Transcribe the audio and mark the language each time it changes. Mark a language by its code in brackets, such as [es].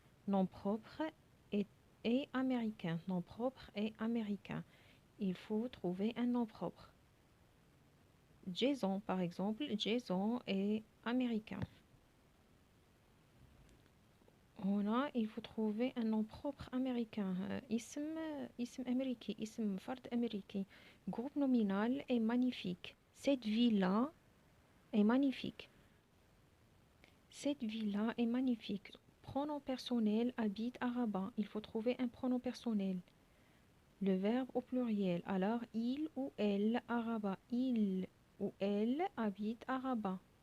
[fr] Nom propre et américain. Nom propre et américain. Il faut trouver un nom propre. Jason, par exemple, Jason est américain. هنا il faut trouver un nom propre américain. [ar] اسم أمريكي، اسم فرد أمريكي. [fr] Groupe nominal est magnifique. Cette ville-là est magnifique. Cette ville-là est magnifique. Pronom personnel habite à Rabat. Il faut trouver un pronom personnel. Le verbe au pluriel. Alors, il ou elle à Rabat. Il ou elle habite à Rabat.